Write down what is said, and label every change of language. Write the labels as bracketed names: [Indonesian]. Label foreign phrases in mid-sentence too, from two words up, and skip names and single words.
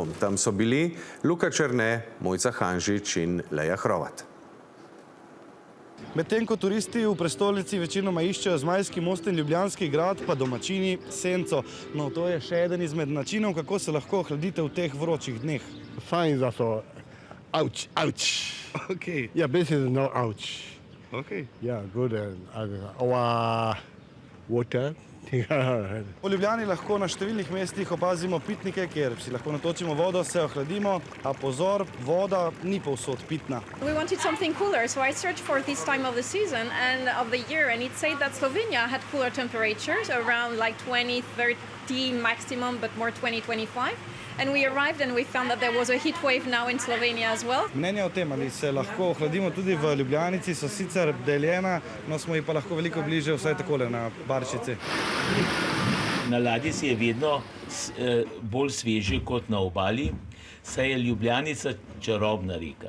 [Slovenian] Tam so bili Luka Černe, Mojca Hanžič in Leja Hrovat. Medtem ko turisti v prestolnici večinoma iščejo Zmajski most in Ljubljanski grad, pa domačini senco. No, to je še eden izmed načinov, kako se lahko ohladite v teh vročih dneh. Fajn za to. Ouch. [English] Okay. Yeah, basically no ouch. Okay. Yeah, good. Our water. [Slovenian] V Ljubljani lahko na številnih mestih opazimo pitnike, kjer si lahko natočimo vodo, se ohladimo, a pozor, voda ni povsod pitna. [English] We wanted something cooler, so I searched for this time of the season and of the year, and it said that Slovenia had cooler temperatures, around like 20, 30 maximum, but more 20, 25. And we arrived and we found that there was a heat wave now in Slovenia as well. [Slovenian] Mnenja o tem, ali se lahko ohladimo tudi v Ljubljanici, so sicer deljena, no smo ji pa lahko veliko bliže, vsaj takole na Barčici. Na ladji si je vedno bolj sveže kot na obali, saj je Ljubljanica čarobna reka.